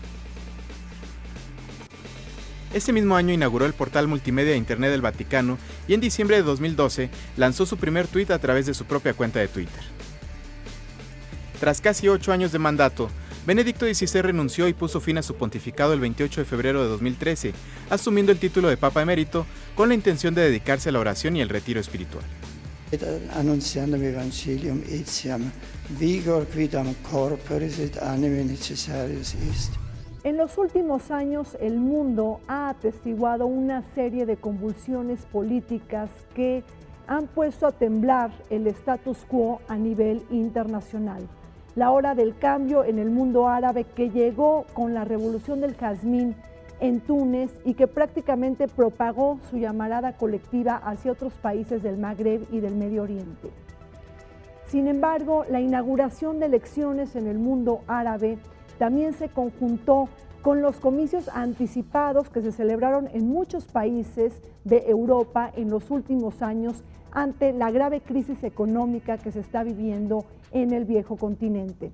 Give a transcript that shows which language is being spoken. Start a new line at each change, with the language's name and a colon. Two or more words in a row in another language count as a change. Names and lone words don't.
Spanish: Ese mismo año inauguró el portal multimedia de Internet del Vaticano y en diciembre de 2012 lanzó su primer tuit a través de su propia cuenta de Twitter. Tras casi 8 años de mandato, Benedicto XVI renunció y puso fin a su pontificado el 28 de febrero de 2013, asumiendo el título de Papa Emérito con la intención de dedicarse a la oración y el retiro espiritual.
Latin: Annunziandum Evangelium etiam vigor quidam corporis et animi necessarius est.
Spanish: En los últimos años, el mundo ha atestiguado una serie de convulsiones políticas que han puesto a temblar el
Latin: status quo
Spanish: a nivel internacional. La hora del cambio en el mundo árabe que llegó con la revolución del jazmín en Túnez y que prácticamente propagó su llamarada colectiva hacia otros países del Magreb y del Medio Oriente. Sin embargo, la inauguración de elecciones en el mundo árabe también se conjuntó con los comicios anticipados que se celebraron en muchos países de Europa en los últimos años ante la grave crisis económica que se está viviendo en el viejo continente.